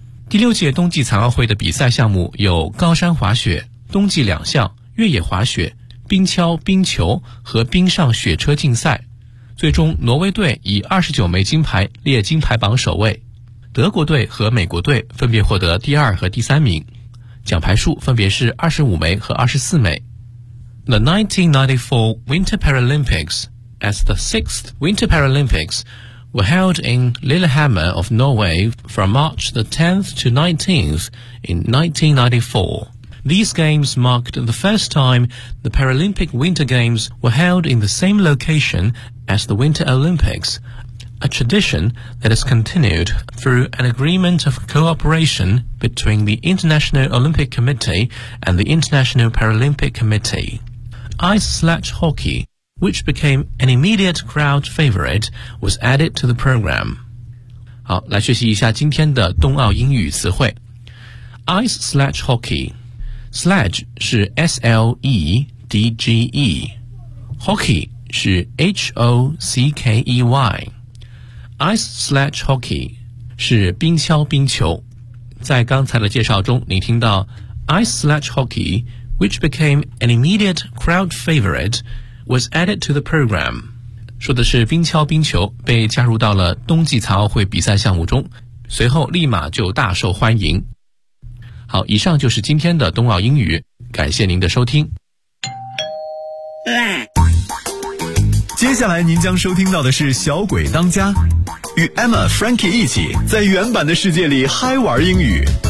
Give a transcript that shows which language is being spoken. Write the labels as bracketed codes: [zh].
[zh] 第六届冬季残奥会的比赛项目有高山滑雪、冬季两项、越野滑雪、冰橇、冰球和冰上雪车竞赛，最终挪威队以29枚金牌列金牌榜首位，德国队和美国队分别获得第二和第三名，奖牌数分别是25枚和24枚。 [en] The 1994 Winter Paralympics as the 6th Winter Paralympics were held in Lillehammer of Norway from March the 10th to 19th in 1994. These games marked the first time the Paralympic Winter Games were held in the same location as the Winter Olympics, a tradition that has continued through an agreement of cooperation between the International Olympic Committee and the International Paralympic Committee. Ice sledge hockey, which became an immediate crowd favorite, was added to the program. [zh] 好，来学习一下今天的冬奥英语词汇。 [en] Ice sledge hockey. Sledge 是 S-L-E-D-G-E. Hockey 是 H-O-C-K-E-Y. [zh] Ice sledge hockey 是冰锹冰球。在刚才的介绍中，你听到 [en] Ice sledge hockey, which became an immediate crowd favorite,was added to the program. [zh] 说的是冰锹冰球被加入到了冬季残奥会比赛项目中，随后立马就大受欢迎。好，以上就是今天的冬奥英语，感谢您的收听。接下来您将收听到的是小鬼当家，与 Emma Frankie 一起在原版的世界里嗨玩英语。